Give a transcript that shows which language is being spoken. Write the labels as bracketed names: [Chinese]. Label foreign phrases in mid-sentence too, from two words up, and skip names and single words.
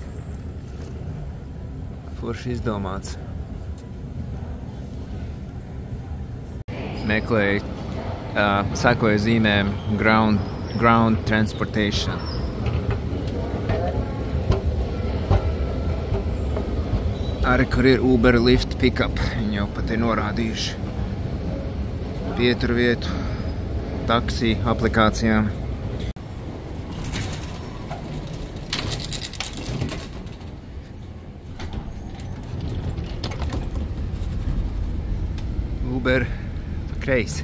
[Latvian] Forši izdomāts. Meklēju, sekoju zīmēm [English] ground transportation. [Latvian] Arī, kur ir Uber [English] lift pickup, [Latvian] viņi jau pat ir norādījuši pieturvietu taksi aplikācijām. Uber pa kreisi.